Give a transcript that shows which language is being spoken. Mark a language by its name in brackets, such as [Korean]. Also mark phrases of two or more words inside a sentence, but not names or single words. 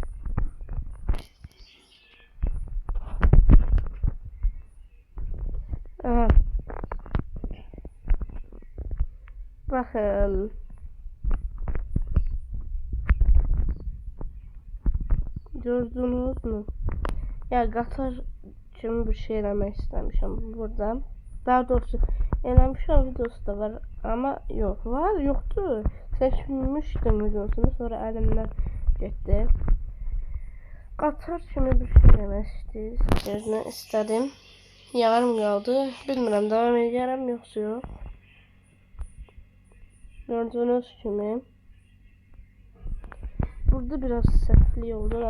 [Turkish] Aha. Bakın. Gördünüz mü? [Azerbaijani] Ya Qatar kimi bir şey eləmək istəmişəm burada. Daha doğrusu eləmişəm videosu da var ama [Turkish] yok var yoktu. [Azerbaijani] Seçmiştim videosunu sonra əlimdən getdi. Qatar kimi bir şey eləmək istədim. Yarım qaldı. Bilmirəm davam edərəm yoxsa yox. Gördüğünüz kimi. Burada biraz səhvlik oldu da.